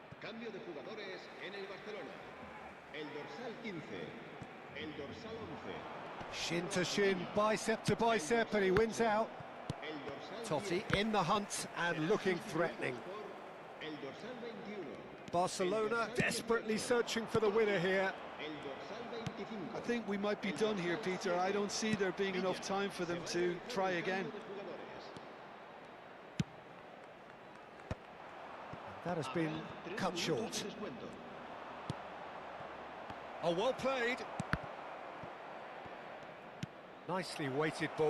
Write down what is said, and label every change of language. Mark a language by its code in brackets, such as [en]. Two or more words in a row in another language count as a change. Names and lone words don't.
[es] Cambio de jugadores en el Barcelona. El dorsal 15. El dorsal 11. [en] Shin to shin, bicep to bicep, and he wins out. [es] El dorsal Totti 10. [en] in the hunt and looking threatening. [es] El dorsal 21. [en] Barcelona desperately searching for the winner here. [es] El dorsal 25. [en] I think we might be done here, Peter. I don't see there being enough time for them to try again. That has been cut short. Oh, well played. Nicely weighted ball.